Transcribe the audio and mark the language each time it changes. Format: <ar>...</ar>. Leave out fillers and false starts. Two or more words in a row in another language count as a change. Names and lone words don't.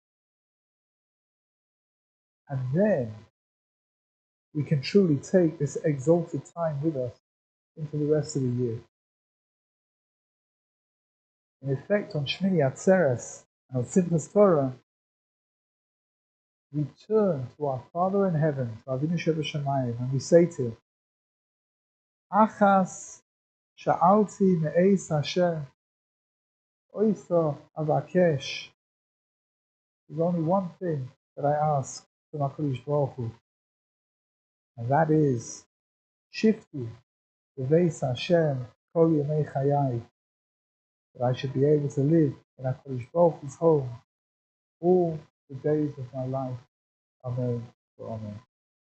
<en>And then we can truly take this exalted time with us into the rest of the year. In effect, on Shmini Atzeres And on Simchat Torah, we turn to our Father in heaven, to</en> <he>Avinu Shebashamayim,</he> <en>and we say to him,</en> <he>Achas sha'alti me'eis Hashem, oiso avakesh.</he> <en>There's only one thing that I ask from</en> <he>HaKadosh Baruch Hu,</he> <en>and that is,</en> <he>Shifti beveis Hashem kol yemei chayai,</he> <en>that I should be able to live in</en> <he>HaKadosh Baruch Hu's</he> <en>home all the days of my life. Amen. Amen.</en>